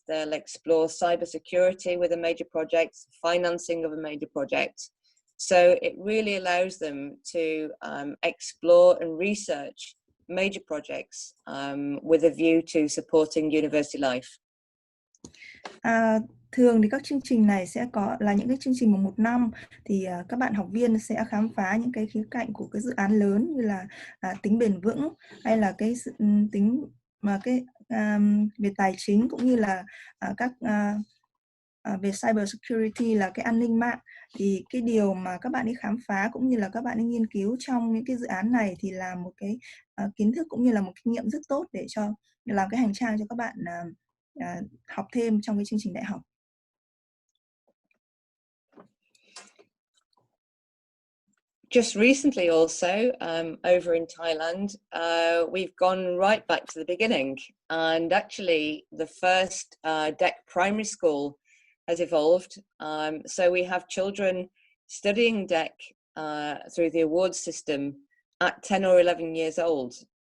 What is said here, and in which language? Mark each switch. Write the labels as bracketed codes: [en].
[en] They'll explore cybersecurity with a major project, financing of a major project. So it really allows them to explore and research major projects with a view to supporting university life. [vi] Thường thì các chương trình này sẽ có là những cái chương trình mà 1 năm, thì các bạn học viên sẽ khám phá những cái khía cạnh của cái dự án lớn, như là tính bền vững, hay là cái tính mà về tài chính, cũng như là về cyber security là cái an ninh mạng. Thì cái điều mà các bạn ấy khám phá cũng như là các bạn ấy nghiên cứu trong những cái dự án này thì là một cái kiến thức cũng như là một kinh nghiệm rất tốt để làm cái hành trang cho các bạn học thêm trong cái chương trình đại học. [en] Just recently also, over in Thailand, we've gone right back to the beginning, and actually the first DEC primary school has evolved. So we have children studying DEC through the awards system at 10 or 11 years old.